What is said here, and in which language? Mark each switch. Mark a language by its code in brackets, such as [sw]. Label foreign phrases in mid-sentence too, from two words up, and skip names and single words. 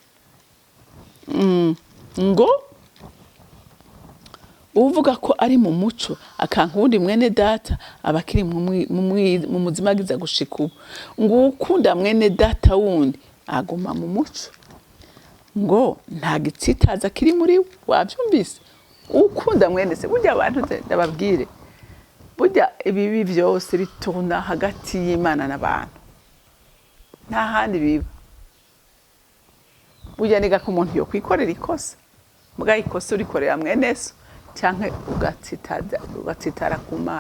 [rn] Ngo uvuga ko ari mu muco akanka wundi mwene data abakiri mu muzimagiza gushika ubu. Ngo ukunda mwene data wundi aguma mu muco. Ngo nta gitsitaza kiri muri we. Wabyumvise? Ukunda mwene se. Burya abantu ndababwire, burya ibibi byose bitona hagati y'Imana n'abantu, nta handi biba. Burya niga ko umuntu yo kwikorera ikosa, mugaye ikosa urikorera mwene so canke ugatsitara ku Mana.